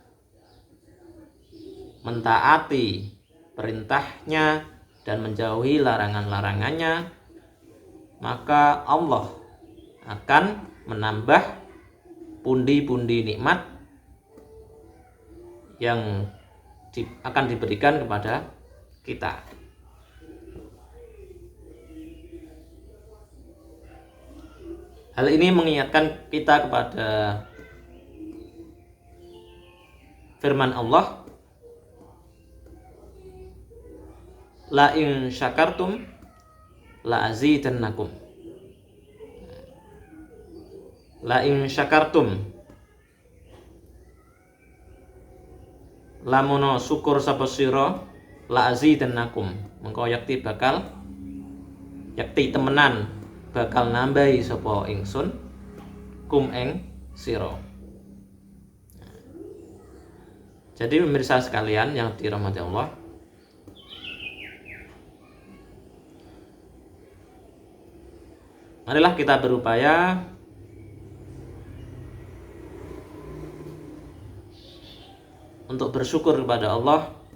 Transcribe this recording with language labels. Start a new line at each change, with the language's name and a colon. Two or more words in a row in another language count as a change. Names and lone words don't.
Indonesian: mentaati perintahnya dan menjauhi larangan-larangannya, maka Allah akan menambah pundi-pundi nikmat yang akan diberikan kepada kita. Hal ini mengingatkan kita kepada firman Allah,
Arabic: لئن شكرتم لأزيدنكم. لئن شكرتم,
Javanese: lamun syukur sapa sira
Arabic: لأزيدنكم,
Javanese: mengko yakti temenan bakal nambahi sapa ingsun kum ing sira.
Indonesian: Jadi pemirsa sekalian yang dirahmati Allah, marilah kita berupaya untuk bersyukur kepada Allah.